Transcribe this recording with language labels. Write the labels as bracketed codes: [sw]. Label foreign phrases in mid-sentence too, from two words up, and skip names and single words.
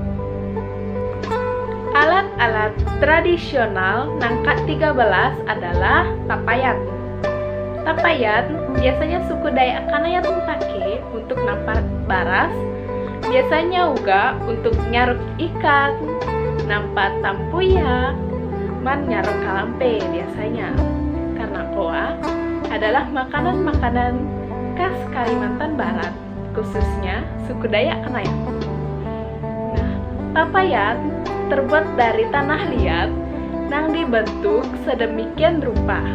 [id] Alat-alat tradisional nang ke-13 adalah tapayat. Tapayat biasanya suku Dayak Kanayat pakai untuk nampak baras, biasanya juga untuk nyaruk ikan, nampak tampuyak, man nyaruk kalampe biasanya. Karena koa adalah makanan-makanan khas Kalimantan Barat, khususnya suku Dayak Kanayat. Nah, tapayat terbuat dari tanah liat nang dibentuk sedemikian rupa.